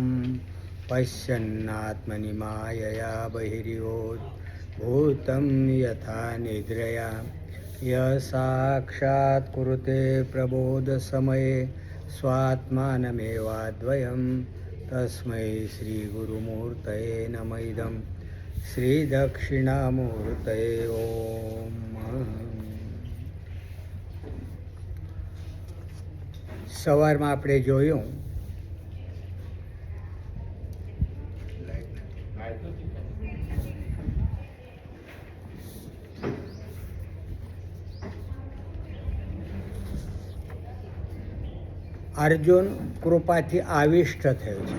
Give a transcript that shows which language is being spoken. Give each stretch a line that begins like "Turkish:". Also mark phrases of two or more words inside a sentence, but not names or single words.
Sanskrit: पश्यन्नात्मनि मायया बहिर्योद्भूतं यथा निद्रया यः साक्षात् कुरुते प्रबोधसमये स्वात्मानमेवाद्वयं तस्मै श्रीगुरुमूर्तये नमः इदं श्रीदक्षिणामूर्तये ओम।
Gujarati: સવારમાં આપણે જોયું અર્જુન કૃપાથી આવિષ્ટ થયો છે.